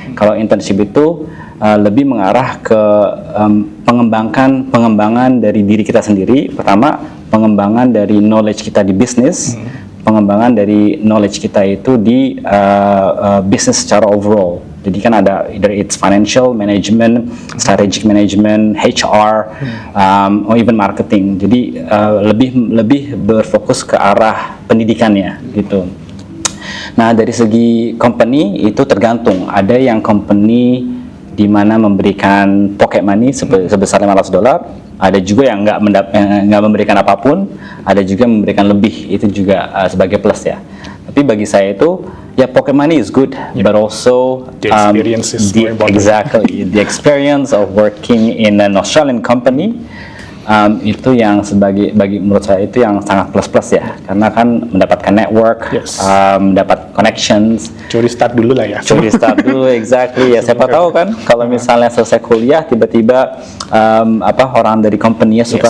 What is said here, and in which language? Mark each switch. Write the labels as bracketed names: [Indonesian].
[Indonesian] Kalau internship itu lebih mengarah ke pengembangan dari diri kita sendiri. Pertama, pengembangan dari knowledge kita di bisnis, pengembangan dari knowledge kita itu di bisnis secara overall. Jadi kan ada [English] either it's financial management, strategic management, HR, or even marketing. [Indonesian] Jadi lebih berfokus ke arah pendidikannya gitu. Nah, dari segi company itu tergantung. Ada yang company di mana memberikan pocket money sebesar $500, ada juga yang nggak memberikan apapun, ada juga yang memberikan lebih, itu juga sebagai plus ya. Tapi bagi saya itu ya [English] pocket money is good, but also The experience is more important. exactly the experience of working in an Australian company. [Indonesian] Itu yang bagi menurut saya itu yang sangat plus ya, karena kan mendapatkan network, [English] Yes. [Indonesian] mendapat connections, Curi start dulu lah ya. curi start dulu, [English] exactly [Indonesian] ya. Siapa tahu kan kalau misalnya selesai kuliah tiba-tiba orang dari company-nya suka